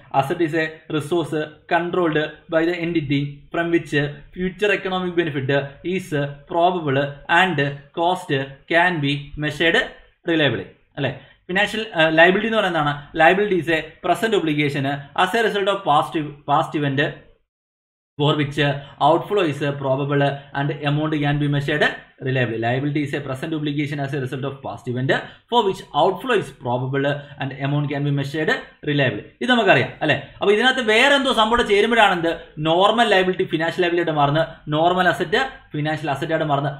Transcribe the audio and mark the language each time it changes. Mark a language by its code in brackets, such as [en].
[en] Asset is a resource controlled by the entity from which future economic benefit is probable and cost can be measured reliably അല്ലേ. Financial liability [ml] എന്ന് പറയുന്നതാണ്, [en] Liability is a present obligation as a result of past event for which outflow is probable and amount can be measured reliably. Liability is a present obligation as a result of past event for which outflow is probable and amount can be measured reliably. [ml] ഇത് നമുക്കറിയാം അല്ലേ. അപ്പോൾ ഇതിനകത്ത് വേറെ എന്തോ സംഭവം ചേരുമ്പോഴാണ് എന്ത്, normal liability financial liability ആയിട്ട് മാറുന്നത്, നോർമൽ അസറ്റ് ഫിനാൻഷ്യൽ അസറ്റ് ആയിട്ട് മാറുന്നത്.